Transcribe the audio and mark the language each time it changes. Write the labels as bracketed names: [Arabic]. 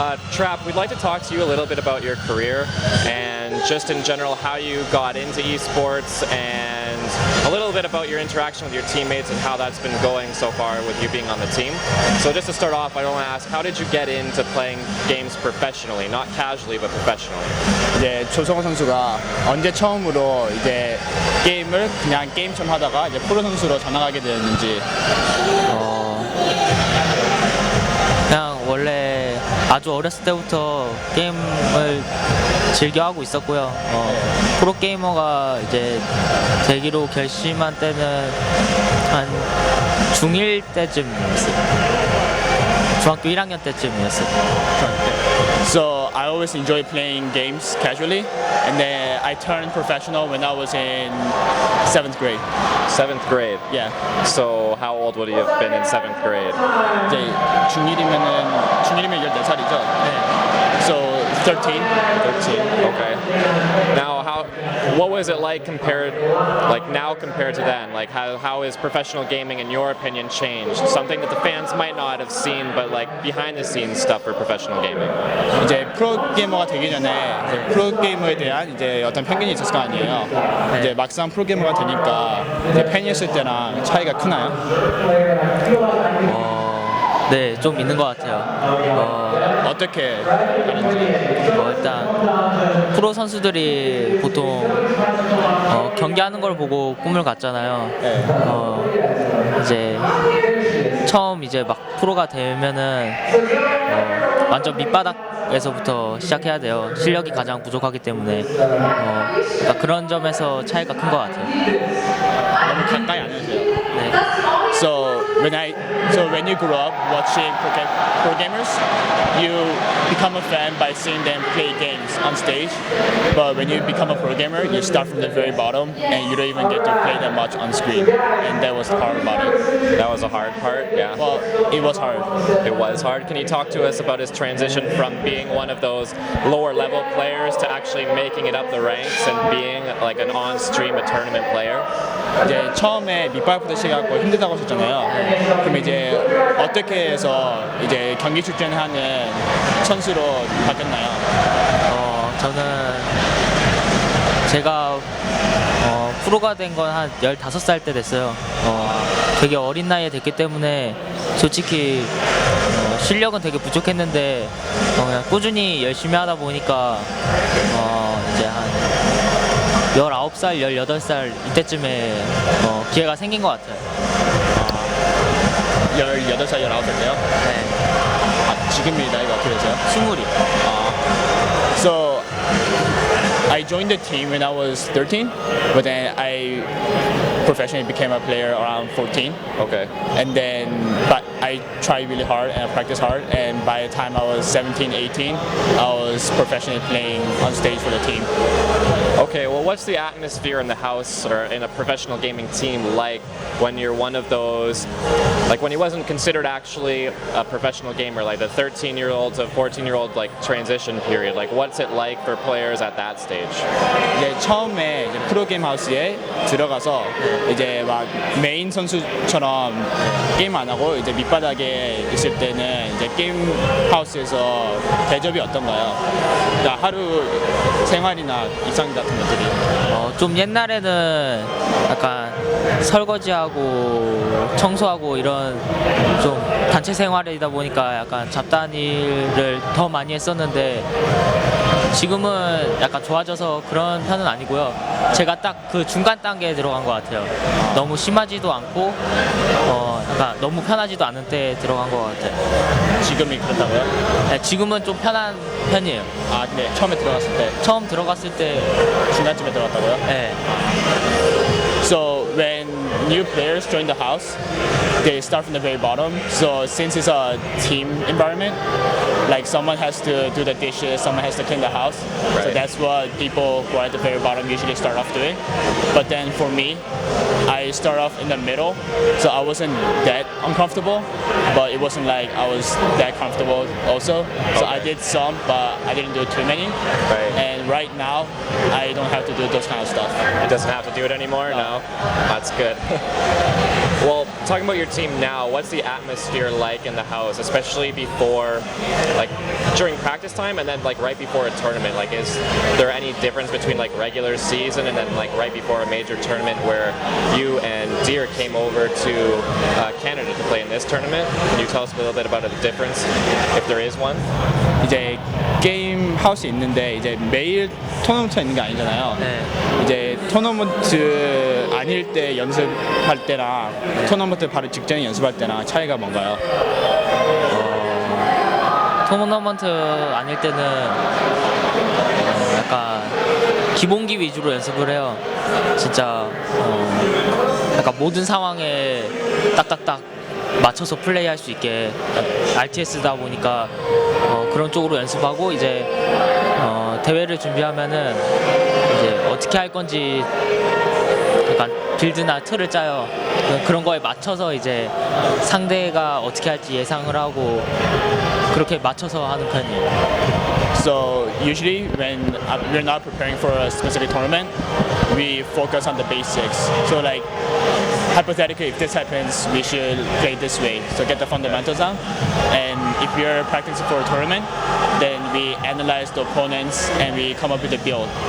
[English] Trap, we'd like to talk to you a little bit about your career and just in general how you got into esports and a little bit about your interaction with your teammates and how that's been going so far with you being on the team. So just to start off, I want to ask, how did you get into playing games professionally, not casually but professionally? [Korean] 이제 조성호 선수가 언제 처음으로 이제 게임을 그냥 게임처럼 하다가 이제 프로 선수로 전향하게 되었는지. 그냥 원래 아주 어렸을 때부터 게임을 즐겨 하고 있었고요. 프로 게이머가 이제 되기로 결심한 때는 한 중1 때쯤이었어요. 중학교 1학년 때쯤이었어요. [English] So I always enjoy playing games casually, and then I turned professional when I was in 7th grade. 7th grade? Yeah. So how old would you have been in 7th grade? [Korean] 이제 중1이면 14살이죠. 네. [English] So 13. 13. Okay. Now, what was it like now compared to then? Like, how is professional gaming, in your opinion, changed? Something that the fans might not have seen, but like behind the scenes stuff for professional gaming. [Korean] 이제 프로 게이머가 되기 전에 이제 프로 게이머에 대한 이제 어떤 편견이 있었을 거 아니에요. 네. 이제 막상 프로 게이머가 되니까 이제 팬이었을 때랑 차이가 크나요? 네, 좀 있는 것 같아요. 어떻게 다른지? 일단 프로 선수들이 보통 경기하는 걸 보고 꿈을 갖잖아요. 네. 이제 처음 이제 막 프로가 되면은 완전 밑바닥에서부터 시작해야 돼요. 실력이 가장 부족하기 때문에 그러니까 그런 점에서 차이가 큰 것 같아요. 너무 가까이 안 해주세요. 네. [English] So when you grew up watching pro gamers, you become a fan by seeing them play games on stage. But when you become a pro gamer, you start from the very bottom, and you don't even get to play that much on screen. And that was the hard about it. That was a hard part, yeah. Well, it was hard. It was hard. Can you talk to us about his transition from being one of those lower level players to actually making it up the ranks and being like an on-stream, a tournament player? [Korean] 이제 처음에 밑바닥부터 시작하고 힘들다고 하셨잖아요. 그럼 이제 어떻게 해서 이제 경기 출전하는 선수로 바뀌었나요? 저는 제가 프로가 된 건 한 15살 때 됐어요. 되게 어린 나이에 됐기 때문에 솔직히 실력은 되게 부족했는데 그냥 꾸준히 열심히 하다 보니까 이제 한 19살, 18살 이때쯤에 기회가 생긴 것 같아요. 18살, 19살 때요? 네. 지금이 나이가 어떻게 되세요? 20이. [English] So I joined the team when I was 13, but then I professionally became a player around 14. Okay. But I tried really hard and I practiced hard, and by the time I was 17, 18, I was professionally playing on stage for the team. Okay, well, what's the atmosphere in the house or in a professional gaming team like when you're one of those, like when he wasn't considered actually a professional gamer, like the 13-year-old to 14-year-old like transition period? Like, what's it like for players at that stage? [Korean] 이제 처음에 이제 프로게임 하우스에 들어가서 이제 막 메인 선수처럼 게임 안 하고 이제 밑바닥에 있을 때는 이제 게임 하우스에서 대접이 어떤가요? 그러니까 하루 생활이나 일상 같은 것들이. 좀 옛날에는 약간 설거지하고 청소하고 이런 좀 단체 생활이다 보니까 약간 잡다한 일을 더 많이 했었는데 지금은 약간 좋아져서 그런 편은 아니고요. 제가 딱 그 중간 단계에 들어간 것 같아요. 너무 심하지도 않고 약간 너무 편하지도 않은 때에 들어간 것 같아요. 지금이 그렇다고요? 네, 지금은 좀 편한 편이에요. 아, 근데 처음에 들어갔을 때 처음 들어갔을 때 중간쯤에 들어갔다고요? 네. [English] So when new players join the house, they start from the very bottom. So since it's a team environment, like someone has to do the dishes, someone has to clean the house. Right. So that's what people who are at the very bottom usually start off doing. But then for me, I start off in the middle, so I wasn't that uncomfortable, but it wasn't like I was that comfortable also. So I did some, but I didn't do too many. Right. And right now, I don't have to do those kind of stuff. It doesn't have to do it anymore? No? That's good. Well, talking about your team now, what's the atmosphere like in the house, especially before, like during practice time and then like right before a tournament? Like, is there any difference between like regular season and then like right before a major tournament where you and Deer came over to Canada to play in this tournament? Can you tell us a little bit about the difference, if there is one? [Korean] 이제 게임 하우스에 있는데 이제 매일 토너먼트 있는 게 아니잖아요. 네. 이제 토너먼트 아닐 때 연습할 때랑 토너먼트 바로 직전에 연습할 때랑 차이가 뭔가요? 토너먼트 아닐 때는 약간 기본기 위주로 연습을 해요. 진짜 약간 모든 상황에 딱딱딱 맞춰서 플레이할 수 있게 RTS다 보니까 그런 쪽으로 연습하고 이제 대회를 준비하면은 이제 어떻게 할 건지 약간 빌드나 틀을 짜요. 그런 거에 맞춰서 이제 상대가 어떻게 할지 예상을 하고 그렇게 맞춰서 하는 편이에요. [English] So usually when we're not preparing for a specific tournament, we focus on the basics. So like hypothetically, if this happens, we should play this way. So get the fundamentals down. And if we're practicing for a tournament, then we analyze the opponents and we come up with a build.